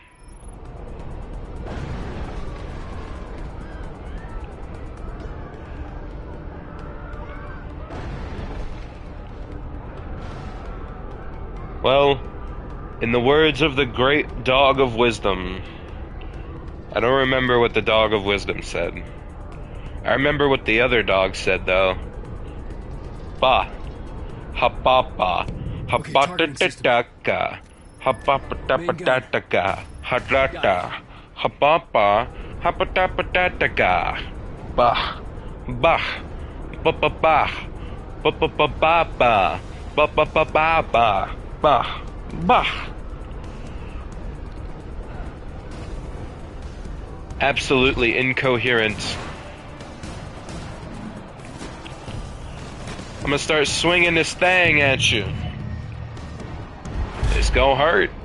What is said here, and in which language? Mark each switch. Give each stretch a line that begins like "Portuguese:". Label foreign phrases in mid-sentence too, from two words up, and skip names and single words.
English: Well, in the words of the great Dog of Wisdom, I don't remember what the Dog of Wisdom said. I remember what the other dog said, though. Ba. Ha-ba-ba. Ha-ba-da-da-da-ka. Ha-ba-ba-da-ba-da-da-ka. Ha-da-da. Ha-ba-ba. Ha-ba-da-ba-da-da-ka. Bah. Bah. Ba-ba-ba. Ba-ba-ba-ba-ba. Ba-ba-ba-ba-ba. Bah. Bah. Absolutely incoherent. I'm gonna start swinging this thing at you. It's gonna hurt.